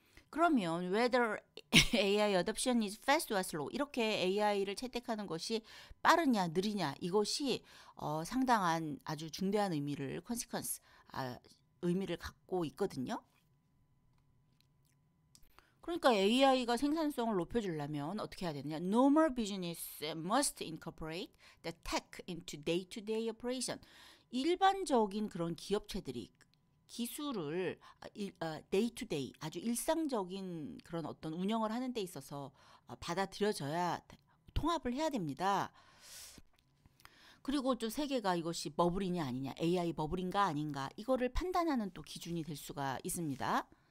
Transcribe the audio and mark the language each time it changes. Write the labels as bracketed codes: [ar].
[ko] 그러면 [en] whether AI adoption is fast or slow, [ko] 이렇게 AI를 채택하는 것이 빠르냐 느리냐, 이것이 상당한 아주 중대한 의미를 consequence, 의미를 갖고 있거든요. 그러니까 AI가 생산성을 높여주려면 어떻게 해야 되느냐? [en] Normal business must incorporate the tech into day-to-day operation. [ko] 일반적인 그런 기업체들이 기술을 데이 투 데이, 아주 일상적인 그런 어떤 운영을 하는 데 있어서 받아들여져야, 통합을 해야 됩니다. 그리고 또 세계가 이것이 버블이냐 아니냐, AI 버블인가 아닌가, 이거를 판단하는 또 기준이 될 수가 있습니다.